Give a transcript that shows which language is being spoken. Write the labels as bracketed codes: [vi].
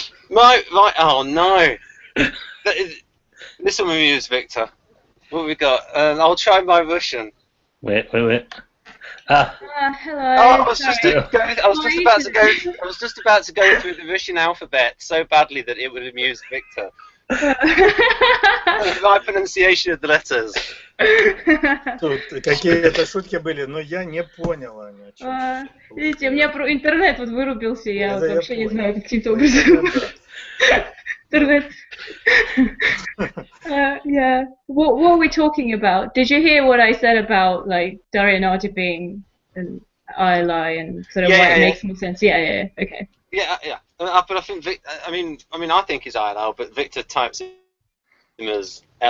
[en] Right. Oh no. This will amuse Victor. What have we got? I'll try my Russian. Wait. Hello. Oh, I was just about to go through the Russian alphabet so badly that it would amuse Victor. My pronunciation of the letters. [ru] Тут какие-то шутки были, но я не понял они о чем. Видите, у меня интернет вот вырубился, я вот вообще не знаю каким-то образом. Интернет. Yeah. [en] What were we talking about? Did you hear what I said about like Dario Nardi being an ILI and sort of why it makes more sense? Yeah. Okay. Yeah. But I think I mean I think he's ILL, but Victor types him as LI.